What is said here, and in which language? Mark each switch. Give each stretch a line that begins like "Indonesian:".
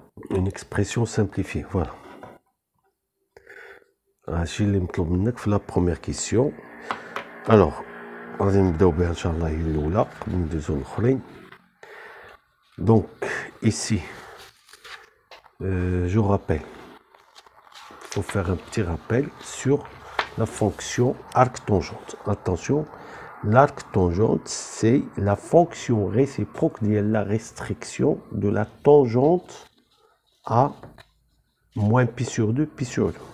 French: Une expression simplifiée, voilà.
Arabic: هادشي اللي مطلوب منك في
French: la première question. Alors,
Arabic: غادي نبداو بها ان شاء الله هي الاولى قبل ما ندوزو الاخرين.
French: Donc ici, je rappelle, il faut faire un petit rappel sur la fonction arc-tangente. Attention, l'arc-tangente, c'est la fonction réciproque de la restriction de la tangente à moins pi sur 2, pi sur 2.